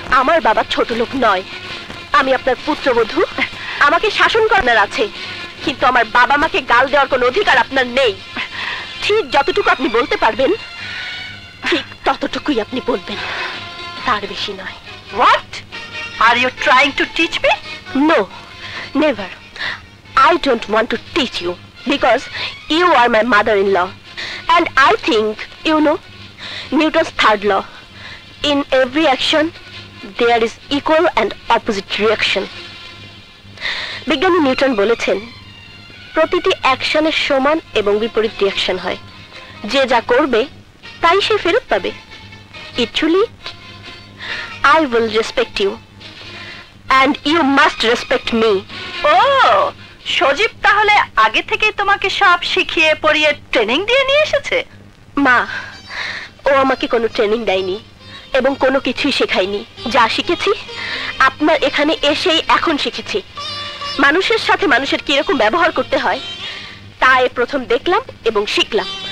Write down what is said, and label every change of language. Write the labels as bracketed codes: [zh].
[bn] আমার বাবা ছোট লোক নয়, আমি আপনার পুত্রবধূ। আমাকে শাসন করার আছে, কিন্তু আমার বাবা মাকে গাল দেওয়ার কোনো অধিকার আপনার নেই। ঠিক যতটুকু আপনি বলতে পারবেন ঠিক ততটুকুই আপনি বলবেন, তার বেশি নয়। [en] What? Are you trying to teach me? No, never. I don't want to teach you because you are my mother-in-law, and I think you know Newton's third law. In every action there is equal and opposite reaction. [bn] বিজ্ঞানী Newton বলেছেন, প্রতিটি অ্যাকশনের সমান এবং বিপরীত reaction হয়। যে যা করবে তাই সে ফেরত পাবে। [en] Actually, I will respect you and you must respect me. [bn] ও সজীব তাহলে আগে থেকেই তোমাকে সব শিখিয়ে পড়িয়ে ট্রেনিং দিয়ে নিয়ে এসেছে? মা, ও আমাকে কোনো ট্রেনিং দেয়নি এবং কোনো কিছুই শেখায়নি। যা শিখেছি আপনার এখানে এসেই এখন শিখেছি। মানুষের সাথে মানুষের কিরকম ব্যবহার করতে হয় তা প্রথম দেখলাম এবং শিখলাম।